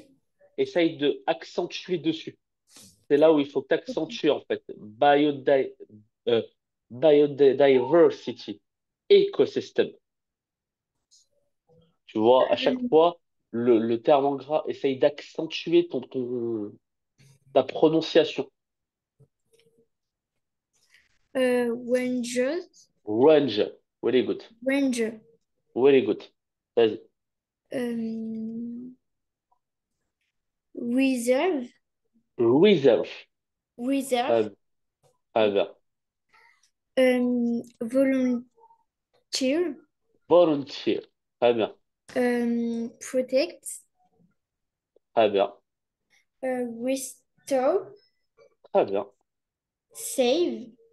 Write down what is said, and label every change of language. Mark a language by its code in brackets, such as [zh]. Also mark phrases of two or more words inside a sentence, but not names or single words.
[fr] Essaye de accentuer dessus. C'est là où il faut t'accentuer, en fait. [en] Euh, biodiversity. [fr] Écosystème. Tu vois, à chaque fois, le terme en gras, essaye d'accentuer ta prononciation. [en] Rangers. Range. Very good. Ranger. Very good. [fr] Vas-y. [en] Euh, reserve. Reserve. Reserve. [fr] Très très bien. [en] Volunteer. Volunteer. [fr] Très bien. [en] Protect. [fr] Très bien. [en] Restore. [fr] Très bien. [en] Save.